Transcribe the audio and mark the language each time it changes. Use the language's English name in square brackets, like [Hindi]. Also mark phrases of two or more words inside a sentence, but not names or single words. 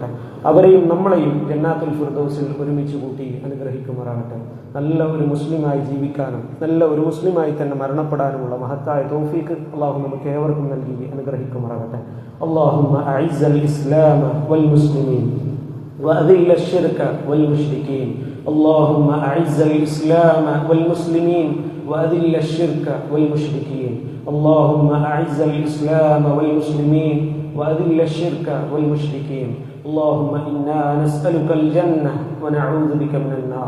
[Malayalam] അവരെയും നമ്മളെയും ജന്നാത്തുൽ ഫിർദൗസിൽ ഒരുമിച്ച് കൂട്ടി അനുഗ്രഹിക്കുമാറാകട്ടെ. നല്ല ഒരു മുസ്ലിമായി ജീവിക്കാനും നല്ല ഒരു മുസ്ലിമായി തന്നെ മരണപ്പെടാനുമുള്ള മഹത്തായ തൗഫീക്ക് അള്ളാഹു നമുക്ക് ഏവർക്കും നൽകി അനുഗ്രഹിക്കുമാറാകട്ടെ. [Arabic] اللهم أعز الإسلام والمسلمين وأذل الشرك والمشركين. اللهم أعز الإسلام والمسلمين وأذل الشرك والمشركين. اللهم أعز الإسلام والمسلمين وأذل الشرك والمشركين. اللهم إنا نسألك الجنة ونعوذ بك من النار.